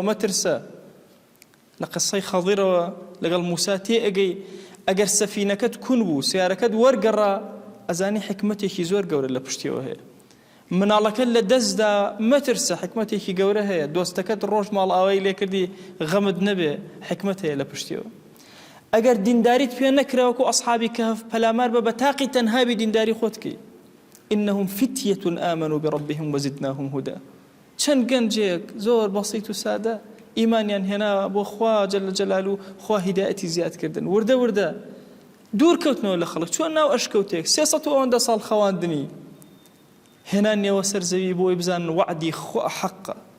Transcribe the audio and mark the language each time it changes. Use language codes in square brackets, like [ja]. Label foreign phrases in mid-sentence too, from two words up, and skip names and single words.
[ckb] مەترسە لە قسەی خەڵیرەوە لەگەڵ موسا تێ ئەگەی ئەگەر سەفینەکەت کون بوو سیارەکەت وەرگەڕا ئەزانی حکمەتێکی زۆر گەورە لە پشتیەوە هەیە. مناڵەکەت لە دەستدا مەترسە حکمەتێکی گەورە هەیە. دۆستەکەت ڕۆژ ماڵ ئاوای لێکردی غەمت نەبێ حکمەت هەیە لە پشتیەوە. ئەگەر دینداریت پێ نەکراوەکو ئەصحابی کەهف پەلامار بە تاقی تەنهابی دینداری خۆتکەی. [ar] إنهم فتية آمنوا بربهم وزدناهم هدى. [ckb] چەند گەنجێک زۆر بەسیط و سادە ئیمانیان هێنا بۆ خوا [ar] جەل جەلالو [ckb] خوا هیدایەتی زیادکردن. وردە وردە دوور کەوتنەوە لە خەڵک چۆن ناو ئەشکەوتێک 300 ساڵ خەواندنی هێنانیەوە سەر زەوی بۆی بزانن وعدی خوا حەقە.